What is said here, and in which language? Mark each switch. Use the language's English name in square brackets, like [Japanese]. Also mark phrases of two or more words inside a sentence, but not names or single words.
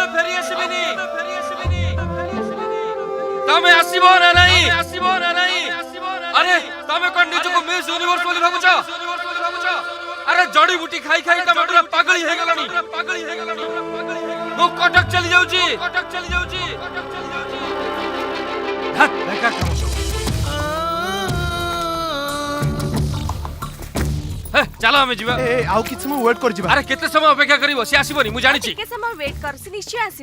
[Odia] ତମେ ଆସିବ ନା ନାହିଁ ଆରେ ତମେ କଣ ନିଜୁ କୁ ମିସ ୟୁନିଭର୍ସ ବୋଲି ଭାବୁଛ? ଆରେ ଜଡ଼ି ବୁଟି ଖାଇ ଖାଇ ତମେ ପୁରା ପାଗଳୀ ହେ ଗଲାଣି। ମୁଁ କଟକ ଚାଲି ଯାଉଛି କଟକ ଚାଲି ଯାଉଛି କଟକ ଚାଲି ଯାଉଛି ହାତ ବେକାର କାମ ସବୁ ହେ ଚାଲ ଆମେ ଯିବା ଆଉ କିଛି ସମୟ ୱେଟ୍ କରି ଯିବା ଆରେ କେତେ ସମୟ ଅପେକ୍ଷା କରିବ ସେ ଆସିବନି ମୁଁ ଜାଣିଛି ଟିକେ ସମୟ ୱେଟ୍ କର ସେ ନିଶ୍ଚୟ ଆସିବ